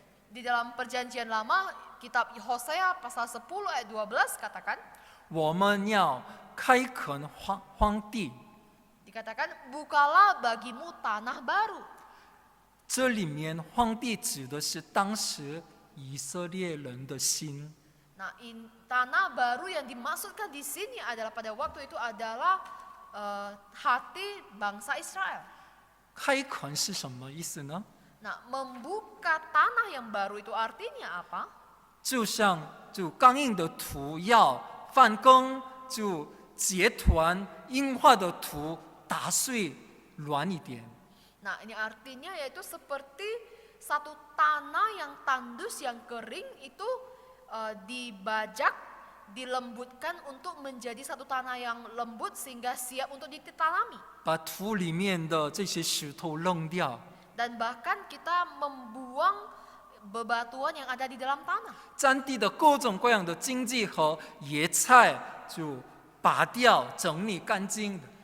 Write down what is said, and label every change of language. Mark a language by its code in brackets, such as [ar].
[id] Di dalam perjanjian lama, kitab Hosea pasal 10 ayat 12 katakan, [zh] 我们要开垦荒地。 [id] dikatakan, bukalah bagimu tanah baru. [zh] 这里面荒地指的是当时以色列人的心。 [id] Nah, tanah baru yang dimaksudkan di sini adalah pada waktu itu adalah hati bangsa Israel. [zh] 开垦是什么意思呢？ [id] Nah, membuka tanah yang baru itu artinya apa? [zh] 就像刚硬的土要翻耕，就结团硬化的土打碎软一点。 [id] Nah, ini artinya yaitu seperti satu tanah yang tandus, yang kering itu dibajak, dilembutkan untuk menjadi satu tanah yang lembut sehingga siap untuk ditanami. [zh] 把土里面的这些石头扔掉， [id] Dan bahkan kita membuang bebatuan yang ada di dalam tanah. [zh] 占地的各种各样的荆棘和野菜就拔掉，整理干净的。